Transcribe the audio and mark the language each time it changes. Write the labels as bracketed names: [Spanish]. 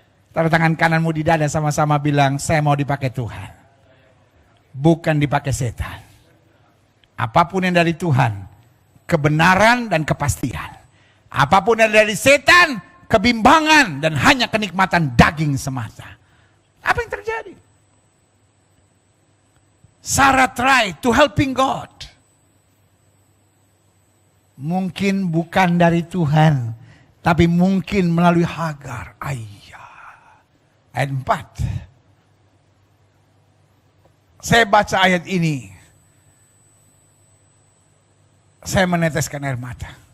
[Indonesian] Taruh tangan kananmu di dada sama-sama bilang, saya mau dipakai Tuhan. Bukan dipakai setan. Apapun yang dari Tuhan, kebenaran dan kepastian. Apapun yang dari setan, kebimbangan dan hanya kenikmatan daging semata. Apa yang terjadi? [English] Sarah try to helping God. [Indonesian] Mungkin bukan dari Tuhan, tapi mungkin melalui Hagar. Ayat 4. Saya baca ayat ini, saya meneteskan air mata.